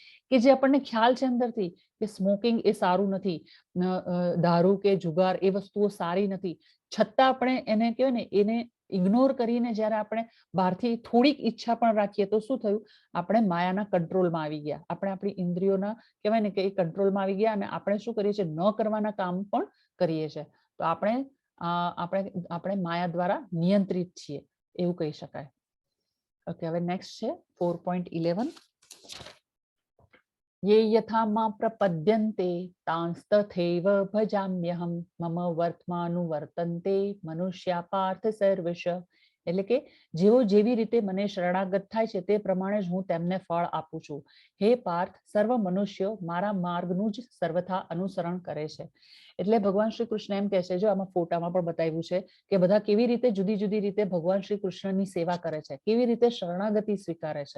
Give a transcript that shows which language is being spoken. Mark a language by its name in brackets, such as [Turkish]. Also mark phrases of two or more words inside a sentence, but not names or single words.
[Gujarati] કે જે આપણને ખ્યાલ છે અંદરથી કે સ્મોકિંગ એ સારું નથી, દારૂ કે જુગાર એ વસ્તુઓ સારી નથી, છતાં આપણે એને કહેવાય ને એને ઇગ્નોર કરીને જ્યારે આપણે બહારથી થોડીક ઈચ્છા પણ રાખીએ તો શું થયું, આપણે માયાના કંટ્રોલમાં આવી ગયા, આપણે આપણી ઇન્દ્રિયોના કહેવાય ને કે એ કંટ્રોલમાં આવી ગયા, અને આપણે શું કરીએ છીએ, ન કરવાના કામ પણ કરીએ છીએ. તો આપણે માયા દ્વારા નિયંત્રિત છીએ એવું કહી શકાય. ઓકે, હવે નેક્સ્ટ છે 4.11. [Sanskrit] ये यथा मां प्रपद्यन्ते तांस्तथैव भजाम्यहम् मम વર્તમાનુવર્તન્તે મનુષ્યા પાર્થ સર્વશ. [Gujarati] એટલે કે જેઓ જેવી રીતે મને શરણાગત થાય છે તે પ્રમાણે જ હું તેમને ફળ આપું છું. હે પાર્થ, સર્વ મનુષ્યો મારા માર્ગનું જ સર્વથા અનુસરણ કરે છે. એટલે ભગવાન શ્રી કૃષ્ણ એમ કહે છે, જો આમાં ફોટામાં પણ બતાવ્યું છે કે બધા કેવી રીતે જુદી જુદી રીતે ભગવાન શ્રી કૃષ્ણની સેવા કરે છે, કેવી રીતે શરણાગતિ સ્વીકારે છે.